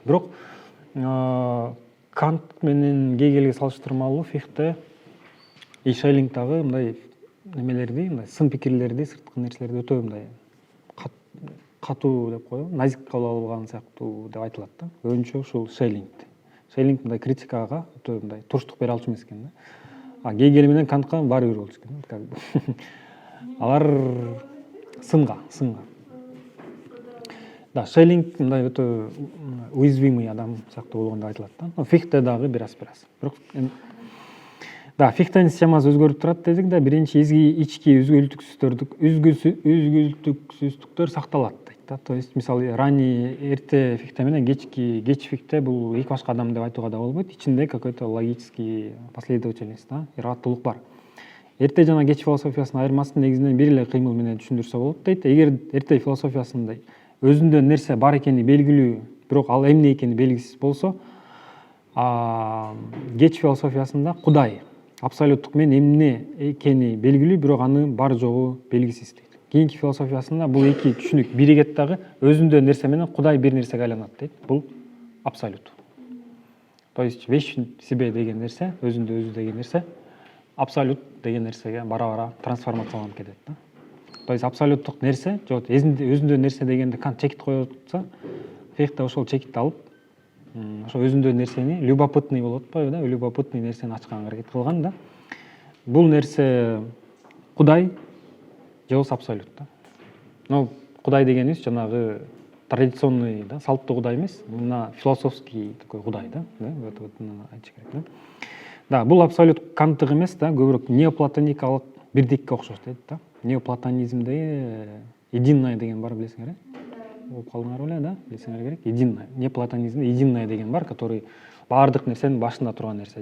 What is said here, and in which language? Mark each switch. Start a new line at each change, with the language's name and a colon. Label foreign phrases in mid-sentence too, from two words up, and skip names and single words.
Kyrgyz: Бирок Кант менен Гегельге салыштырмалуу Фихте и Шеллинг дагы мындай немелерди, мындай сын пикирлерди, сырткы нерселерди өтө мындай катуу деп коебу, назик кабыл алган сыяктуу деп айтылат да. Көбүнчө ушул Шеллинг мындай критикага өтө мындай туруштук бере алчу эмес экен да. А Гегель менен Кантка баары бир болчу экен,
Russian: как бы.
Kyrgyz: Алар сынга. Да, Шеллинг мындай өтө уязвимый адам сыяктуу болгон деп айтылат да. Фихте дагы бир аз. Бирок да, Фихтенин системасы өзгөрүп турат дедик да. Биринчи ички үзгүлтүксүздүктөр сакталат дейт да.
Russian: То есть
Kyrgyz: мисалы ранний эрте Фихте менен кеч Фихте бул эки башка адам деп айтууга да болбойт. Ичинде
Russian: какой-то логический последовательность
Kyrgyz: да, ыраттуулук бар. Эрте жана кеч философиясынын айырмасын негизинен бир эле кыймыл менен түшүндүрсө болот дейт. Эгер эрте философиясында өзүндө нерсе бар экени белгилүү, бирок ал эмне экени белгисиз болсо, кеч философиясында Кудай абсолюттук менен эмне экени белгилүү, бирок аны бар жогу белгисиз дейт. Кийинки философиясында бул эки түшүнүк биригет дагы, өзүндө нерсе менен Кудай бир нерсеге айланат дейт. Бул абсолют.
Russian: То есть вещь в себе
Kyrgyz: деген нерсе, өзүндө өзү деген нерсе абсолют деген нерсеге бара-бара трансформацияланып кетет да.
Russian: То есть
Kyrgyz: абсолюттук нерсе, өзүндө нерсе дегенде Кант чекит коюп атса, Фихте ошол чекитти алып, ошо өзүндө нерсени любопытный болуп атпайбы да, любопытный нерсени ачканга аракет кылган да. Бул нерсе Кудай же болбосо абсолют да. Но Кудай дегенибиз жанагы традиционный да, салттуу Кудай эмес, мына
Russian: философский такой
Kyrgyz: Кудай да, айтыш керек да. Да, бул абсолют канттык эмес да, көбүрөөк неоплатоникалык бирдикке окшош дейт да. Неоплатонизмде единое деген бар, билесиңер, окуп калдыңар беле да, билесиңер керек. Единое. Неоплатонизмде единое деген бар, который баардык нерсенин башында турган нерсе.